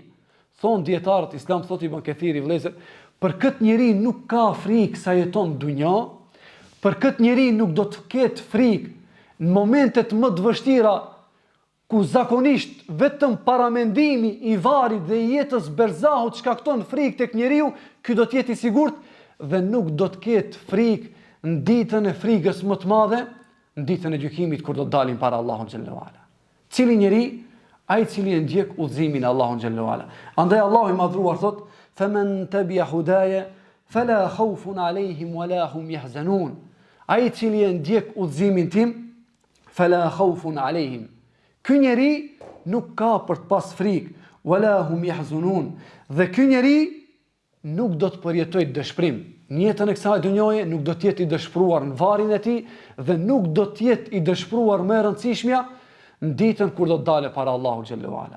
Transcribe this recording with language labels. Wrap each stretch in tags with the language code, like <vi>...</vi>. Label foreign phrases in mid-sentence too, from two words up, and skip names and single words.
<sq>Thon dietarët Islam, thot Ibn Kathiri vëllezër, për këtë njeri nuk ka frikë sa jeton në dunja, për këtë njeri nuk do të ketë frikë në momentet më të vështira ku zakonisht vetëm paramendimi I varit dhe I jetës berzahut shkakton frikë tek njeriu, ky do të jetë I sigurt dhe nuk do të ketë frikë në ditën e frikës më të madhe, në ditën e gjykimit kur do të dalin para Allahut</sq> <ar>جل وعلا.</ar> <sq>Cili njeri? Ai cili e ndjek udhëzimin e Allahut</sq> <ar>جل وعلا.</ar> <sq>Andaj Allahu I madhruar thot:</sq> <ar>"فمن تبع هداي فلا خوف عليهم ولا هم يحزنون."</ar> <sq>Ai cili e ndjek udhëzimin tim,</sq> <ar>فلا خوف عليهم.</ar> <sq>Ky njeri nuk ka për të pas frikë,</sq> <ar>ولا هم يحزنون.</ar> <sq>Dhe ky njeri nuk do të përjetojë dëshpërim. Në jetën e kësaj dunjoje nuk do të jetë I dëshpëruar në varrin e tij dhe nuk do të jetë I dëshpëruar më e rëndësishmja në ditën kur do të dalë para Allahut</sq> <ar>جل وعلا.</ar>